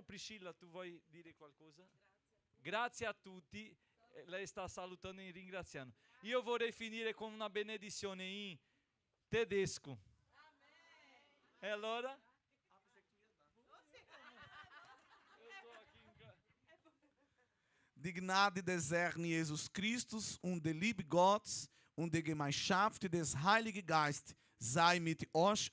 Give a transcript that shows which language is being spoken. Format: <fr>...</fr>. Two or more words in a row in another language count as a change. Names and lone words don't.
<it>Priscilla, tu vuoi dire qualcosa? Grazie a tutti. Lei sta salutando e ringraziando. Io vorrei finire con una benedizione in tedesco. E allora?</it> <de>Die Gnade des Herrn Jesus Christus und die Liebe Gottes und die Gemeinschaft des Heiligen Geistes sei mit euch</de>